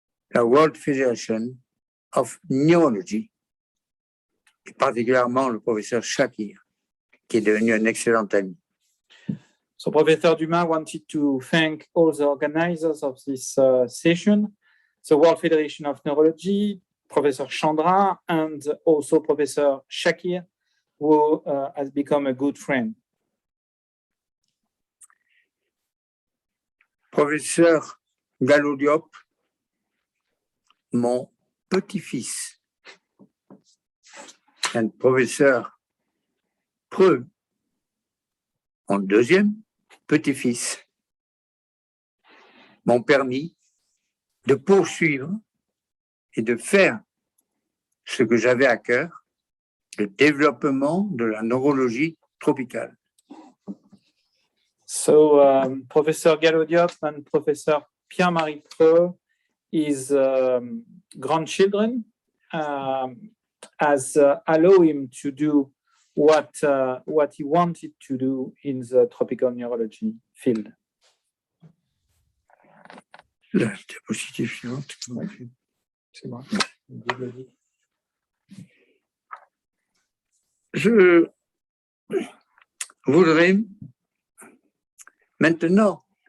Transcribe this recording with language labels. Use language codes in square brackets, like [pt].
[fr] la World Federation of Neurology, et particulièrement le professeur Shakir, qui est devenu un excellent ami. [en] So Professor Dumas wanted to thank all the organizers of this session, the World Federation of Neurology, Professor Chandra, and also Professor Shakir, who has become a good friend. [fr] Professeur Gallo Diop, mon petit-fils, et professeur Preux, mon deuxième petit-fils, m'ont permis de poursuivre et de faire ce que j'avais à cœur, le développement de la neurologie tropicale. [en] So Professor Gallo Diop and Professor Pierre-Marie Preux, his grandchildren, has allowed him to do what he wanted to do in the tropical neurology field. [fr] La diapositive suivante. C'est bon. Je voudrais maintenant